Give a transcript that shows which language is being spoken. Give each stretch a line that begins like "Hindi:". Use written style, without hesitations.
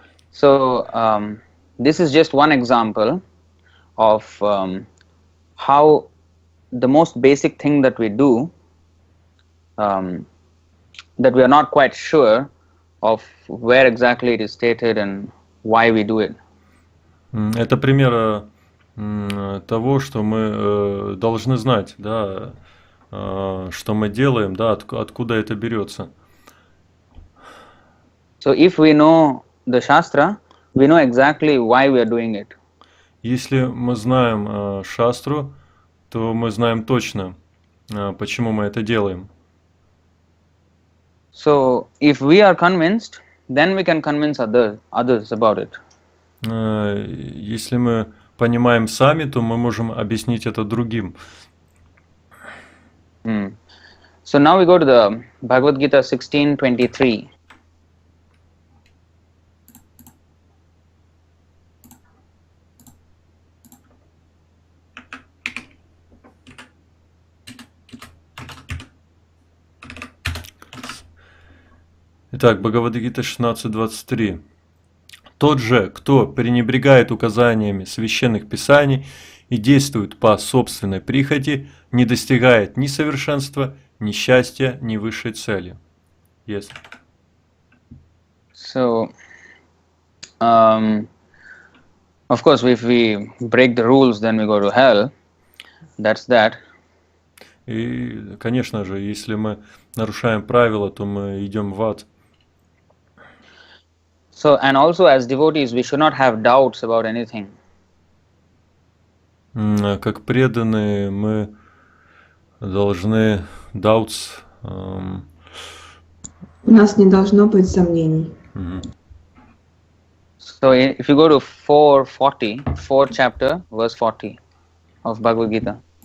English: So this is just one example of how the most basic thing that we do, that we are not quite sure of where exactly it is stated and why we do it.
Russian: Это пример того, что мы должны знать, да, что мы делаем, да, откуда это берется.
English: So if we know the shastra, we know exactly why we are doing it.
Russian: Если мы знаем шастру, то мы знаем точно, почему мы это делаем.
English: So if we are convinced, then we can convince others about it.
Russian: Если мы понимаем сами, то мы можем объяснить это другим.
English: So now we go to the Bhagavad Gita 16:23.
Russian: Итак, Бхагавад-гита 16.23. Тот же, кто пренебрегает указаниями священных писаний и действует по собственной прихоти, не достигает ни совершенства, ни счастья, ни высшей цели.
English: Yes. So, of course, if we break the rules, then we go to hell. That's that.
Russian: И, конечно же, если мы нарушаем правила, то мы идем в ад.
English: So, and also as devotees, we should not have doubts about anything.
Russian: Как преданные, мы должны doubts. У нас не должно быть сомнений.
English: So, if you go to 440, 4th chapter, verse 40 of Bhagavad Gita.